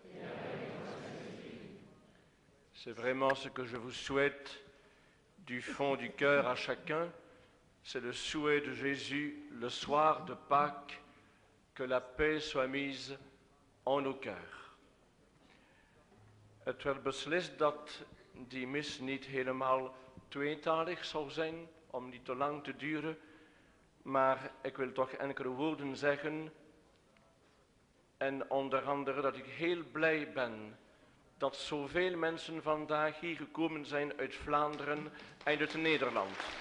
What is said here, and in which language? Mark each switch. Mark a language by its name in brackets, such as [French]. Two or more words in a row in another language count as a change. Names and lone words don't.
[French] C'est vraiment ce que je vous souhaite du fond du cœur à chacun. C'est le souhait de Jésus le soir de Pâques, que la paix soit mise en nos cœurs. [Dutch] Het werd beslist dat die mis niet helemaal tweetalig zou zijn, om niet te lang te duren, maar ik wil toch enkele woorden zeggen. En onder andere dat ik heel blij ben dat zoveel mensen vandaag hier gekomen zijn uit Vlaanderen en uit Nederland.